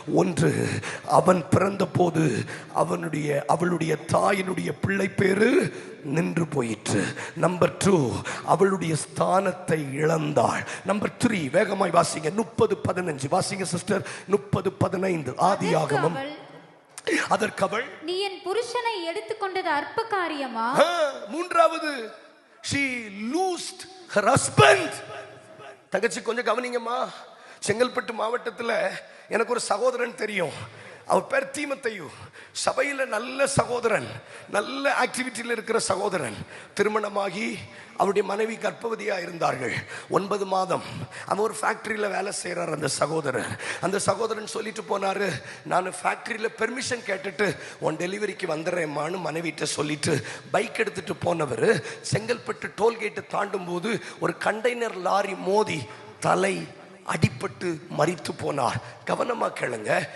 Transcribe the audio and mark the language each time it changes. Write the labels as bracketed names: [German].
[Tamil] ஒன்று, அவன் பிறந்த போது அவளுடைய தாயினுடைய பிள்ளை பேரு நின்று போயிற்று. நம்பர் 2, அவளுடைய ஸ்தானத்தை இழந்தாள். நம்பர் 3, வேகமாய் வாசிங்க, 30:15 வாசிங்க சிஸ்டர். 30:15 ஆதியாகமம். அதற்கு அவள், நீ என் புருஷனை எடுத்துக்கொண்டது அற்ப காரியமா? மூன்றாவது, [English] she loosed her husband. [Tamil] தங்கச்சி கொஞ்சம் கவனிங்கம்மா. செங்கல்பட்டு மாவட்டத்தில் எனக்கு ஒரு சகோதரன் தெரியும். அவர் பேர் தீமத்தையு. சபையில் நல்ல சகோதரன், நல்ல ஆக்டிவிட்டியில் இருக்கிற சகோதரன். திருமணமாகி அவருடைய மனைவி கர்ப்பவதியாக இருந்தார்கள். 9 மாதம். அவன் ஒரு ஃபேக்டரியில் வேலை செய்கிறார். அந்த சகோதரன் சொல்லிட்டு போனார், நான் ஃபேக்டரியில் பெர்மிஷன் கேட்டுட்டு உன் டெலிவரிக்கு வந்துடுறேம்மான்னு மனைவிட்ட சொல்லிட்டு பைக் எடுத்துட்டு போனவர் செங்கல்பட்டு டோல்கேட்டு தாண்டும் போது ஒரு கண்டெய்னர் லாரி மோதி தலை அடிபட்டு மரித்து போனார். கவனமா கேளுங்க.